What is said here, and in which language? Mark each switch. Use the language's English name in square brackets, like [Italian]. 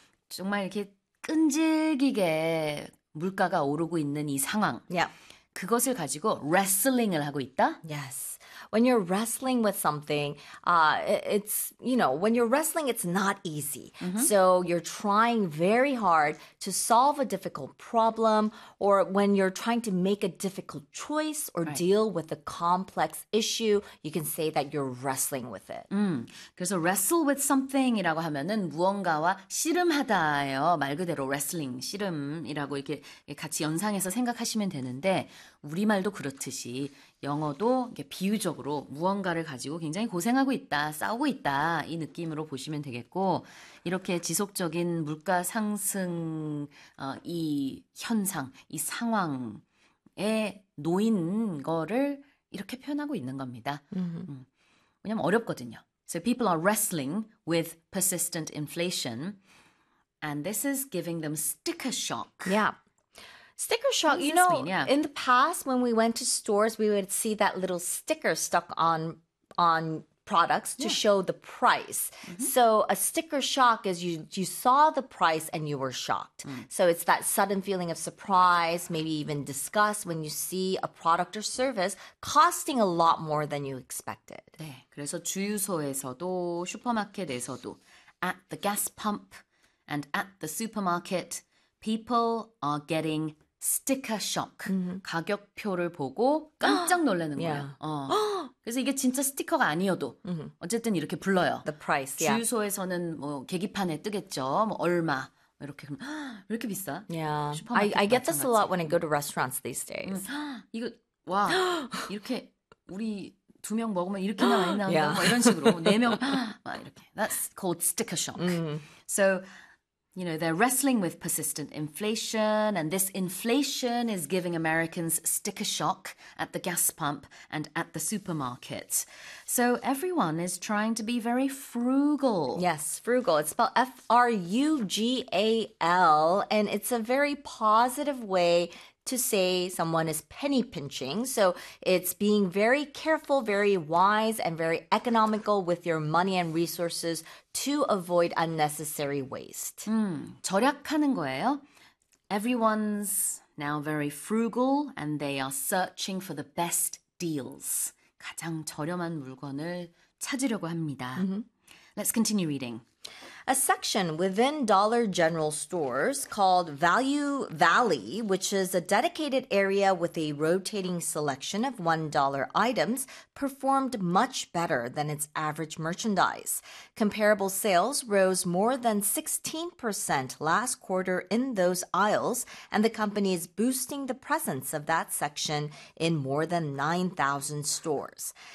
[Korean] 정말 이렇게 끈질기게 물가가 오르고 있는 이 상황. 그것을 가지고 wrestling을 하고 있다. [English] Yes. When you're wrestling with something, when you're wrestling, it's not easy. So you're trying very hard to solve a difficult problem, or when you're trying to make a difficult choice or deal with a complex issue, you can say that you're wrestling with it. [Korean] 그래서 [English] wrestle with something [Korean] 이라고 하면은 무언가와 씨름하다예요. 말 그대로 wrestling, 씨름이라고 이렇게 같이 연상해서 생각하시면 되는데 우리말도 그렇듯이 영어도 이렇게 비유적으로 무언가를 가지고 굉장히 고생하고 있다, 싸우고 있다 이 느낌으로 보시면 되겠고 이렇게 지속적인 물가 상승 이 현상, 이 상황에 놓인 거를 이렇게 표현하고 있는 겁니다. 왜냐면 어렵거든요. [English] So people are wrestling with persistent inflation, and this is giving them sticker shock. Sticker What shock, does this mean? in the past when we went to stores, we would see that little sticker stuck on products to show the price. So a sticker shock is you saw the price and you were shocked. So it's that sudden feeling of surprise, maybe even disgust when you see a product or service costing a lot more than you expected. [Korean] 네, 그래서 주유소에서도 슈퍼마켓에서도 [English] at the gas pump and at the supermarket, people are getting sticker shock. [Korean] 가격표를 보고 깜짝 놀라는 거예요. 그래서 이게 진짜 스티커가 아니어도 어쨌든 이렇게 불러요. [English] The price, yeah. [Korean] 주유소에서는 뭐 계기판에 뜨겠죠. 뭐 얼마 이렇게 그럼 이렇게 비싸? [English] Yeah. [Korean] 슈퍼마켓도 [English] I get this a [Korean] 마찬가지. [English] lot when I go to restaurants these days. [Korean] 이거 와 이렇게 우리 2명 먹으면 이렇게나 많이 나온다고 막 이런 식으로 4명 막 이렇게 [English] That's called sticker shock. So, you know, they're wrestling with persistent inflation and this inflation is giving Americans sticker shock at the gas pump and at the supermarket. So, everyone is trying to be very frugal. Yes, frugal. It's spelled Frugal, and it's a very positive way to say someone is penny pinching. So it's being very careful, very wise, and very economical with your money and resources to avoid unnecessary waste. [Korean] 절약하는 거예요. [English] Everyone's now very frugal and they are searching for the best deals. [Korean] 가장 저렴한 물건을 찾으려고 합니다. [English] Let's continue reading. A section within Dollar General stores called Value Valley, which is a dedicated area with a rotating selection of $1 items, performed much better than its average merchandise. Comparable sales rose more than 16% last quarter in those aisles, and the company is boosting the presence of that section in more than 9,000 stores.